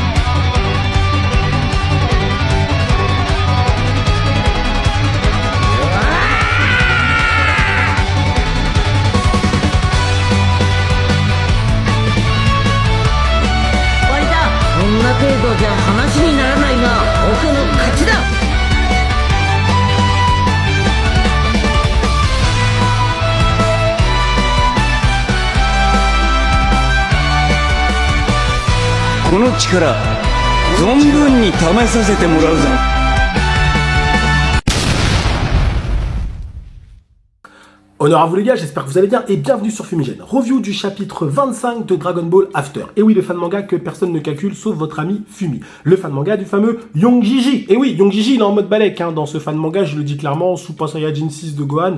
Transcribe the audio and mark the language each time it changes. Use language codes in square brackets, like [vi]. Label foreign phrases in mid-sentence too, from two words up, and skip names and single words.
[ja] こんな程度じゃ話にならないが、僕の勝ちだ。この力存分に試させてもらうぞ。 [fr] Honneur à vous les gars, j'espère que vous allez bien et bienvenue sur Fumigène. Review du chapitre 25 de Dragon Ball After. Et oui, le fan manga que personne ne calcule sauf votre ami Fumi. Le fan manga du fameux Young Jiji. Et oui, Young Jiji il est en mode balèque hein. Dans ce fan manga, je le dis clairement, Super Saiyajin 6 de Gohan.